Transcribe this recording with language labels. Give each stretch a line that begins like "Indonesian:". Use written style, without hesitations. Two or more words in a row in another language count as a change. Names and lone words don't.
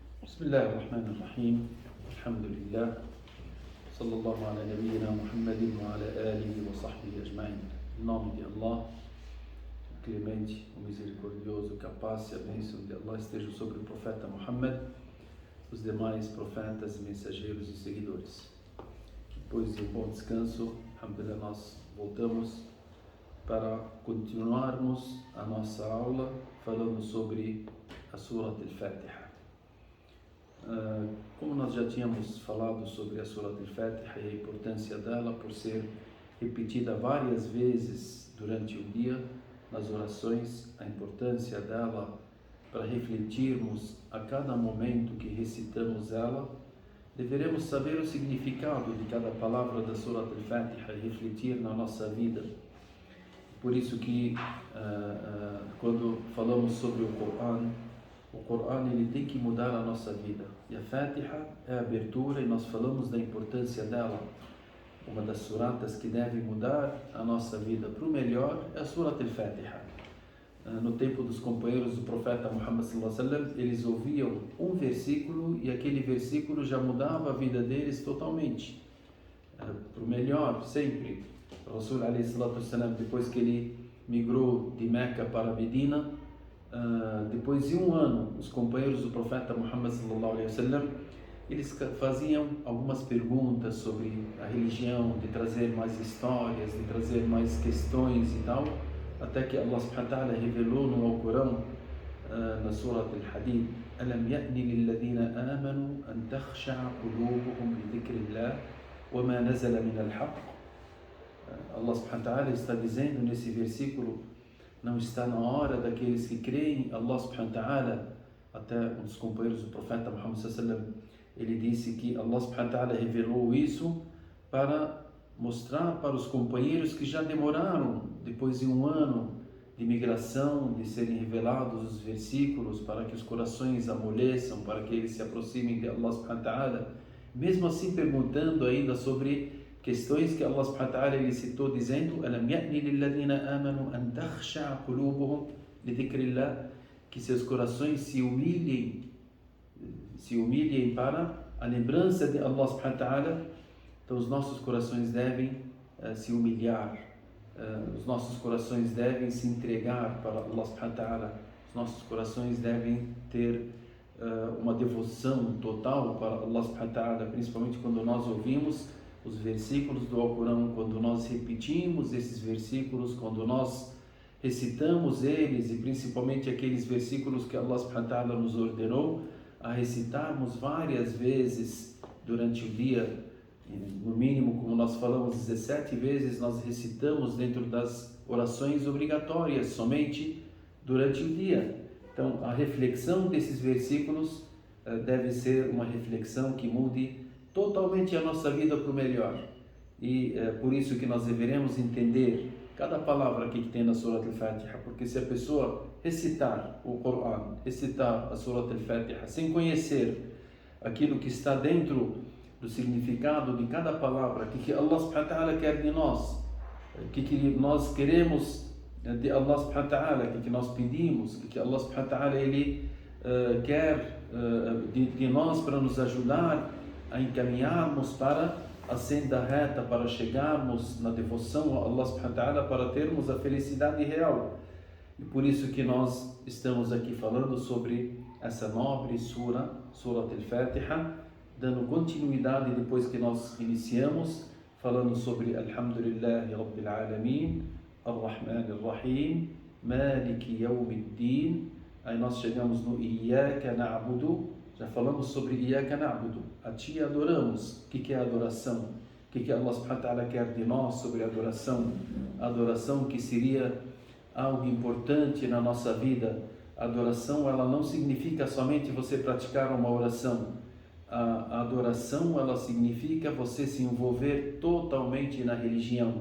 Arabic: بسم الله الرحمن الرحيم الحمد لله صلى الله على نبينا محمد وعلى آله وصحبه أجمعين.
Portuguese: Em nome de Allah, o clemente, o misericordioso, que a paz e a bênção de Allah estejam sobre o profeta Muhammad, os demais profetas, mensageiros e seguidores. Depois de um bom descanso, alhamdulillah, nós voltamos para continuarmos a nossa aula falando sobre a Surat al-Fatiha. Como nós já tínhamos falado sobre a Surat al-Fatiha e a importância dela por ser repetida várias vezes durante o dia nas orações, a importância dela para refletirmos a cada momento que recitamos ela, deveremos saber o significado de cada palavra da Surat al-Fatiha e refletir na nossa vida. Por isso que quando falamos sobre o Coran ele tem que mudar a nossa vida. E a Fatiha é a abertura e nós falamos da importância dela. Uma das suratas que deve mudar a nossa vida para o melhor é a Surat al-Fatiha. No tempo dos companheiros do profeta Muhammad
Arabic: صلى الله عليه وسلم,
Portuguese: eles ouviam um versículo e aquele versículo já mudava a vida deles totalmente. Para o melhor, sempre. O Rasul
Arabic: عليه الصلاة والسلام,
Portuguese: depois que ele migrou de Meca para Medina, depois de um ano, os companheiros do profeta Muhammad
Arabic: صلى الله عليه وسلم,
Portuguese: eles faziam algumas perguntas sobre a religião, de trazer mais histórias, de trazer mais questões e tal, até que Allah
Arabic: سبحانه وتعالى
Portuguese: revelou no Alcorão, na
Arabic: Surat al-Hadid: "ألم يأن للذين آمنوا أن تخشع قلوبهم لذكر الله وما نزل من الحق."
Portuguese: Allah
Arabic: سبحانه وتعالى
Portuguese: está dizendo nesse versículo: não está na hora daqueles que creem.
Arabic: الله سبحانه وتعالى,
Portuguese: até um dos companheiros do profeta Muhammad
Arabic: صلى الله عليه وسلم,
Portuguese: ele disse que Allah
Arabic: سبحانه وتعالى
Portuguese: revelou isso para mostrar para os companheiros que já demoraram, depois de um ano de migração, de serem revelados os versículos, para que os corações amoleçam, para que eles se aproximem de Allah
Arabic: سبحانه وتعالى,
Portuguese: mesmo assim perguntando ainda sobre questões que Allah
Arabic: سبحانه وتعالى
Portuguese: ele citou, dizendo:
Arabic: "ألم يأن للذين آمنوا أن تخشع قلوبهم لذكر الله",
Portuguese: que seus corações se humilhem para a lembrança de Allah
Arabic: سبحانه وتعالى.
Portuguese: Então os nossos corações devem se humilhar, os nossos corações devem se entregar para Allah subhanahu
Arabic: وتعالى,
Portuguese: os nossos corações devem ter uma devoção total para Allah
Arabic: سبحانه وتعالى,
Portuguese: principalmente quando nós ouvimos os versículos do Alcorão, quando nós repetimos esses versículos, quando nós recitamos eles, e principalmente aqueles versículos que Allah
Arabic: سبحانه وتعالى
Portuguese: nos ordenou a recitarmos várias vezes durante o dia. No mínimo, como nós falamos, 17 vezes nós recitamos dentro das orações obrigatórias, somente durante o dia. Então a reflexão desses versículos deve ser uma reflexão que mude totalmente a nossa vida para o melhor. E por isso que nós deveremos entender cada palavra que tem na Surat al-Fatiha, porque se a pessoa recitar o Coran, recitar a Surat al-Fatiha sem conhecer aquilo que está dentro do significado de cada palavra, que Allah
Arabic: سبحانه وتعالى
Portuguese: quer de nós, que nós queremos de Allah
Arabic: سبحانه وتعالى,
Portuguese: que nós pedimos, que Allah
Arabic: سبحانه وتعالى
Portuguese: ele quer de nós para nos ajudar a encaminharmos para a senda reta, para chegarmos na devoção a Allah
Arabic: سبحانه وتعالى,
Portuguese: para termos a felicidade real. E por isso que nós estamos aqui falando sobre essa nobre Surat al-Fatiha, dando continuidade depois que nós iniciamos, falando sobre
Arabic: الحمد لله رب العالمين الرحمن الرحيم مالك يوم الدين.
Portuguese: Aí nós chegamos no
Arabic: إياك نعبد.
Portuguese: Já falamos sobre
Arabic: إياك نعبد,
Portuguese: a Ti adoramos. O que é a adoração? O que Allah
Arabic: سبحانه وتعالى
Portuguese: quer de nós sobre a adoração? A adoração que seria algo importante na nossa vida. A adoração ela não significa somente você praticar uma oração. A adoração ela significa você se envolver totalmente na religião.